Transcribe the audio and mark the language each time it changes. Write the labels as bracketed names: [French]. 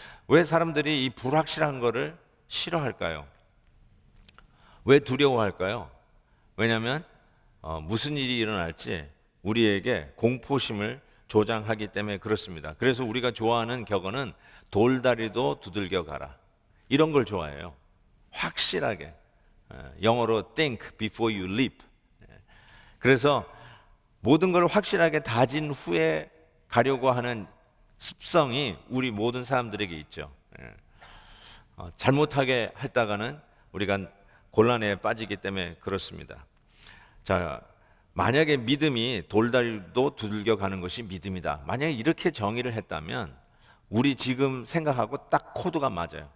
[Korean] 왜 사람들이 이 불확실한 거를 싫어할까요? 왜 두려워할까요? 왜냐하면 무슨 일이 일어날지 우리에게 공포심을 조장하기 때문에 그렇습니다. 그래서 우리가 좋아하는 격언은 돌다리도 두들겨 가라, 이런 걸 좋아해요. 확실하게, 영어로 [English] think before you leap. [Korean] 그래서 모든 걸 확실하게 다진 후에 가려고 하는 습성이 우리 모든 사람들에게 있죠. 잘못하게 했다가는 우리가 곤란에 빠지기 때문에 그렇습니다. 자, 만약에 믿음이 돌다리도 두들겨 가는 것이 믿음이다, 만약에 이렇게 정의를 했다면 우리 지금 생각하고 딱 코드가 맞아요.